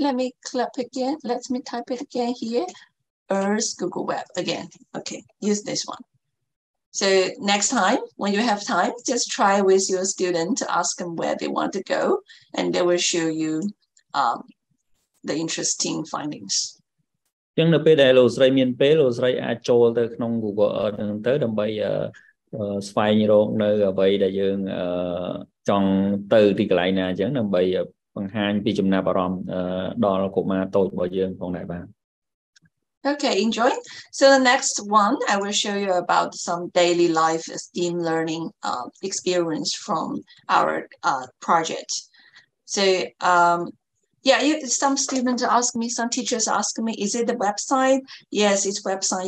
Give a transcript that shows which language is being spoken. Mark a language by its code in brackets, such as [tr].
[en] Let me click again. Let me type it again here. Earth Google Web again. Okay, use this one. So next time, when you have time, just try with your student to ask them where they want to go, and they will show you the interesting findings. [km] ចឹងនៅពេលដែលលោកស្រីមានពេលលោកស្រីអាចចូលទៅក្នុង Google Earth ហ្នឹងទៅដើម្បីស្វែងរកនៅអ្វីដែលយើងចង់ទៅទីកន្លែងណាអញ្ចឹងដើម្បីបង្ហាញពីចំណាប់អារម្មណ៍ដល់កុមារតូចរបស់យើងផងដែរបាទ [en] Okay, enjoy. So the next one, I will show you about some daily life STEAM learning experience from our project. So yeah, some students ask me, some teachers ask me, is it the website? Yes, it's website.